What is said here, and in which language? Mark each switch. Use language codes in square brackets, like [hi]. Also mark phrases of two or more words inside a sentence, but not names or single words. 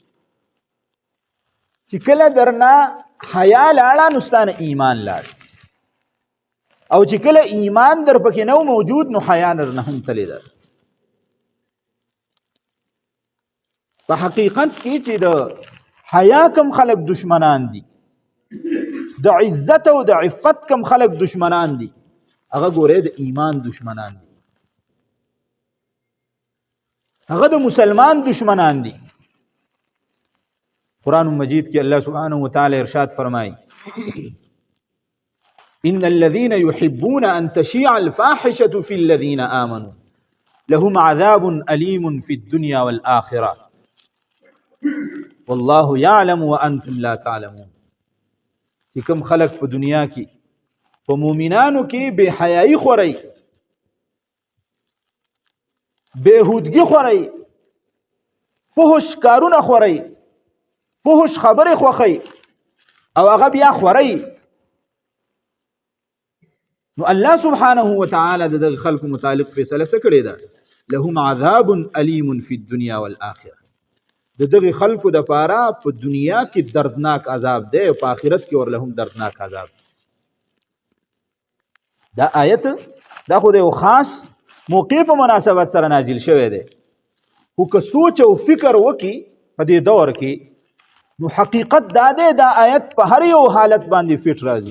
[ps] چې کله درنه حیا لاړه نو ستانه ایمان لاړ او چې کله ایمان در پکې نو موجود نو حیا نه هم تللی ده په حقیقت کې چې د حیا کم خلق دشمنان دي د عزت او د عفت کم خلق دشمنان دي هغه ګوره د ایمان دشمنان دي، هغه د مسلمان دشمنان دي. قرآن مجید کې [ar] الله سبحانه وتعالی [ps] ارشاد فرمایي [ar] ان الذين يحبون ان تشيع الفاحشه في الذين امنوا لهم عذاب اليم في الدنيا والاخره والله يعلم وانتم لا تعلمون. [ps] چې کوم خلق په دنیا کې په مؤمنانو کې بے حیايي خوري، بهودگی خوري، فحش کارونه خوري، فحش خبره خوخي او هغه بیا خوري، نو [ar] الله سبحانه وتعالى [ps] د خلق متعلق فیصله سکړي ده [ar] لهم عذاب الیم فی الدنيا والاخره. [ps] د دغه خلقو د پاره په دنیا کې دردناک عذاب ده او په آخرت کې ورلهم دردناک عذاب. دا آیت دا خو د خاص موقع په مناسبت سره نازل شوی دی، خو که سوچ او فکر وکي په دې دور کې نو حقیقت دا دی دا آیت په هر یو حالت باندې فټ راځي.